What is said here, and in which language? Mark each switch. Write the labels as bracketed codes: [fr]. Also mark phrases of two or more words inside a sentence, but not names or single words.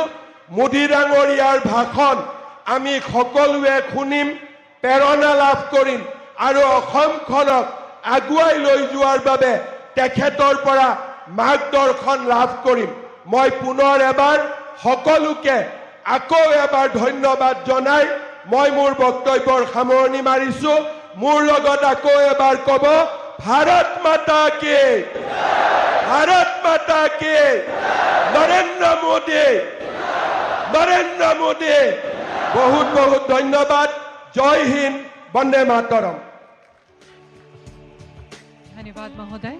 [as] মোদী ডাঙৰীয়াৰ ভাষণ আমি সকলোৱে শুনিম প্ৰেৰণা লাভ কৰিম আৰু অসমখনক আগুৱাই লৈ যোৱাৰ বাবে তেখেতৰ পৰা মাৰ্গদৰ্শন লাভ কৰিম মই পুনৰ এবাৰ সকলোকে আকৌ এবাৰ ধন্যবাদ জনাই মই মোৰ বক্তব্যৰ সামৰণি মাৰিছো মোৰ লগত আকৌ এবাৰ ক'ব [hi] भारत माता के, भारत माता के, नरेंद्र मोदी, नरेंद्र मोदी। बहुत बहुत धन्यवाद। जय हिंद, वंदे मातरम। धन्यवाद महोदय।